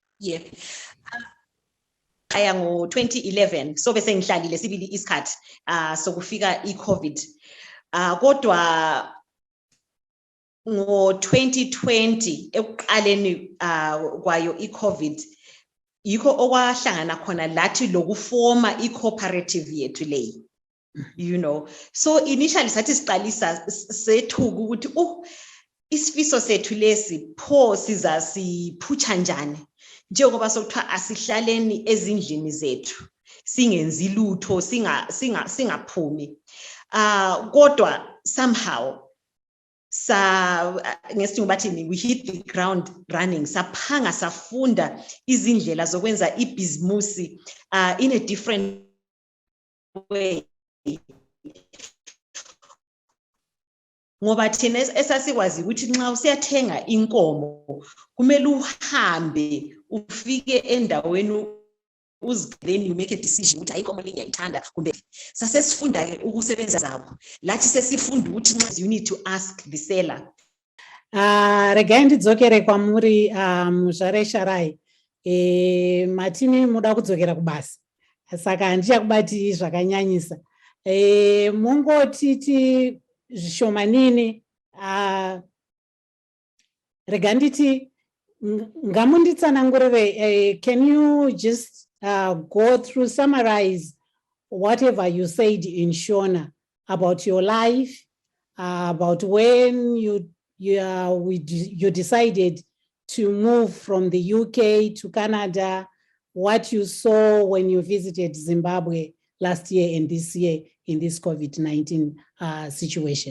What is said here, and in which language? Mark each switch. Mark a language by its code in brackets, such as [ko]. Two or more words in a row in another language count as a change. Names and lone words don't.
[nd] Aya ngo-2011 so bese ngihlalile sibili isikhathi sokufika iCovid. Kodwa ngo-2020 ekuqaleni kwayo iCovid yikho okwahlangana khona lathi lokufoma icooperative yethu leyi. [en] You know, so initially [nd] sathi siqalisa sethuka ukuthi isifiso sethu lesi pho sizasiphutsha njani njengoba sokuthiwa asihlaleni ezindlini zethu singenzi lutho singaphumi kodwa somehow ngesilungu bathini, [en] we hit the ground running, [nd] saphanga safunda izindlela zokwenza ibhizimusi [en] in a different way. [nd] Ngoba thina esasikwazi ukuthi nxa usiyathenga inkomo kumele uhambe ufike endaweni [en] then you make a decision [nd] ukuthi ayinkomo le ngiyayithanda kumbe sasesifunda ke ukusebenza zabo lathi sesifunda ukuthi nxa [en] you need to ask the seller. [sn] Regai ndidzokere kwamuri muzvare Sharai. Matimi muda kudzokera kubasa saka handichakubati zvakanyanyisa. Mungotiti zvishomanini rega nditi ngamunditsanangurire, [en] can you just go through, summarize whatever you said in Shona about your life, about when you decided to move from the UK to Canada, what you saw when you visited Zimbabwe last year and this year in this COVID-19 situation?